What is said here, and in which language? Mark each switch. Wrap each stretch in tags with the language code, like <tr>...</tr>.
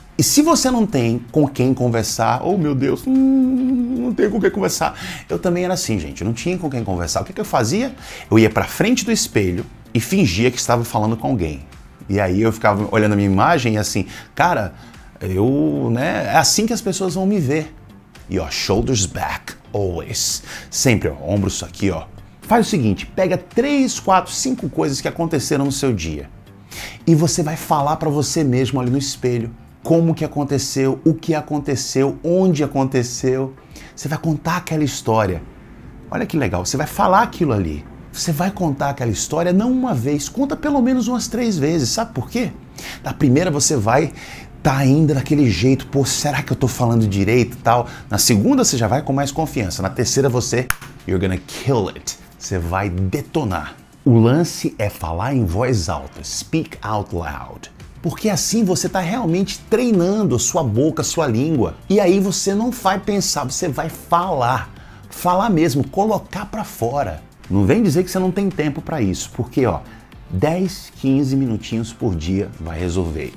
<pt>E se você não tem com quem conversar, oh meu Deus, não tenho com quem conversar. Eu também era assim, gente, eu não tinha com quem conversar. O que eu fazia? Eu ia para frente do espelho e fingia que estava falando com alguém. E aí eu ficava olhando a minha imagem e assim, cara, É assim que as pessoas vão me ver. E ó,</pt> <en>shoulders back, always.</en> <pt>Sempre, ó, ombros aqui, ó. Faz o seguinte, pega 3, 4, 5 coisas que aconteceram no seu dia. E você vai falar para você mesmo ali no espelho como que aconteceu, o que aconteceu, onde aconteceu. Você vai contar aquela história. Olha que legal, você vai falar aquilo ali. Você vai contar aquela história não uma vez, conta pelo menos umas 3 vezes. Sabe por quê? Na primeira você vai tá ainda daquele jeito, pô, será que eu tô falando direito e tal? Na segunda você já vai com mais confiança. Na terceira</pt> <en>you're gonna kill it.</en> <pt>Você vai detonar. O lance é falar em voz alta,</pt> <en>speak out loud.</en> <pt>Porque assim você está realmente treinando a sua boca, a sua língua. E aí você não vai pensar, você vai falar. Falar mesmo, colocar para fora. Não vem dizer que você não tem tempo para isso, porque ó, 10, 15 minutinhos por dia vai resolver.</pt>